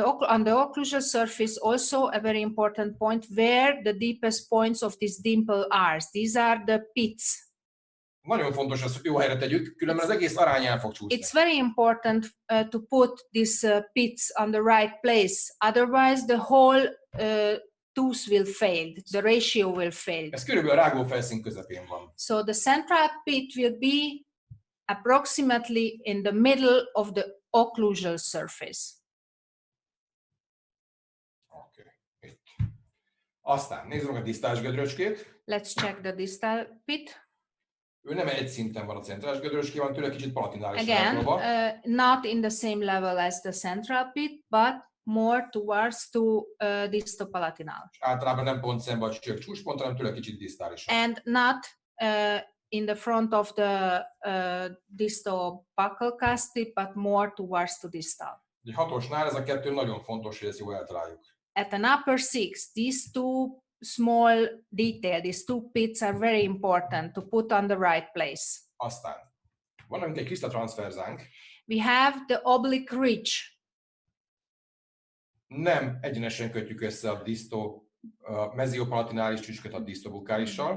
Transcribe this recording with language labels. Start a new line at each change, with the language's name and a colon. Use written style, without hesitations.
English: On the occlusal surface, also a very important point where the deepest points of this dimple are. These are the pits.
Hungarian: Nagyon fontos az, hogy jó helyre tegyük, különben az egész arány el fog csúszni.
English: It's very important to put these pits on the right place. Otherwise, the whole tooth will fail. The ratio will fail.
Hungarian: Ez körülbelül a rágófelszín közepén van.
English: So the central pit will be approximately in the middle of the occlusal surface.
Hungarian: Okay. Itt. Aztán nézzük meg a disztális gödröcskét.
English: Let's check the distal pit.
Hungarian: Ő nem egy szinten van a centrális gödröcské, van tőle kicsit palatinális
English: Again,
Hungarian: eltolva.
English: not in the same level as the central pit, but more towards to distopalatinal.
Hungarian: És általában nem pont szembe a csík csúcspontra, hanem tőle kicsit disztálisan.
English: And not in the front of the distobuccal cusp, but more towards to distal.
Hungarian: Egy hatosnál ez a kettő nagyon fontos, hogy ezt jól eltaláljuk.
English: At an upper six, these two small detail, these two pits are very important to put on the right place.
Hungarian: Aztán van nekünk egy crista transverzánk,
English: We have the oblique ridge.
Hungarian: nem egyenesen kötjük össze a meziopalatinális csücsköt a disztobukálissal.